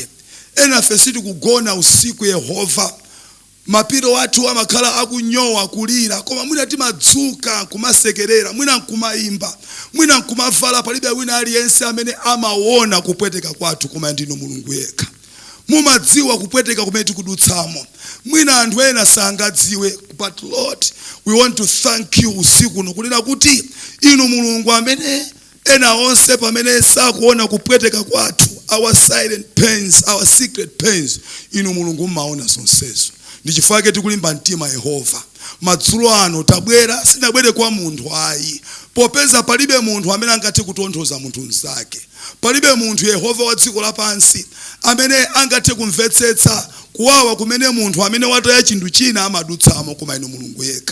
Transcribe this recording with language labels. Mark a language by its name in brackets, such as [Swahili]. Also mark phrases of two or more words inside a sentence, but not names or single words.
[Nyanja] Enafe sitikugona usiku Yehova, mapiro athu amakhala akunyowa kulira, koma mwina timadzuka kumasekerera, mwina nkumayimba, mwina nkumavala. Palibe wina aliyense amene amaona kupweteka kwathu koma ndinu Mulungu yekha. Mumadziwa kupweteka kumene tikudutsamo, mwina anthu ena sangadziwe, [English] but Lord we want to thank you [Nyanja] usiku nokunena kuti inu Mulungu amene ena onse pamene sakuona kupweteka kwathu, [English] our silent pains, our secret pains, [Nyanja] inu Mulungu mmaona zonsezo. Ndi chifukwa tikulimba mtima Yehova madzulo ano tabwera, sinabwere kwa munthu ayi, popeza palibe munthu amene angathe kutonthoza munthu nzake. Palibe munthu Yehova wa dziko lapansi amene angathe kumvetsetsa kuwawa kumene munthu amene wataya chinthu china amadutsamo koma inu Mulungu yekha.